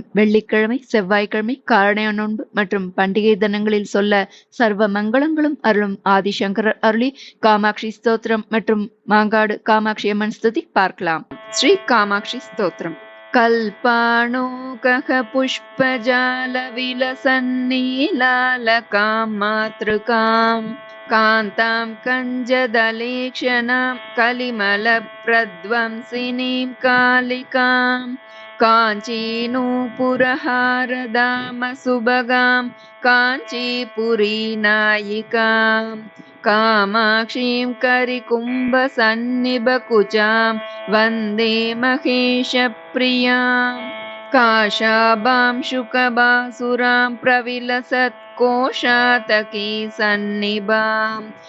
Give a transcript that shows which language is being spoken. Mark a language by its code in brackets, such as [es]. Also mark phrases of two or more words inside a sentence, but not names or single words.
[ta] வெள்ளிக்கிழமை, செவ்வாய்க்கிழமை காரணைய நோன்பு மற்றும் பண்டிகை தினங்களில் சொல்ல சர்வ மங்களங்களும் அருளும் ஆதிசங்கரர் அருளி காமாட்சி ஸ்தோத்திரம் மற்றும் மாங்காடு காமாட்சி அம்மன் ஸ்துதி பார்க்கலாம். ஸ்ரீ காமாட்சி ஸ்தோத்திரம். [sa] கல்பாணோகः पुष्पजालविलसन्नीलालकां मातृकां कान्तां कञ्जदलेक्षणां कलिमलप्रध्वंसिनीं कालिकां काञ्चीनूपुरहारदामसुभगां काञ्चीपुरीनायिकां कामाक्षीं करिकुम्भसन्निभकुचां वन्दे महेशप्रियां काशाभां शुकभासुरां प्रविलसत्कोशातकी सन्निभां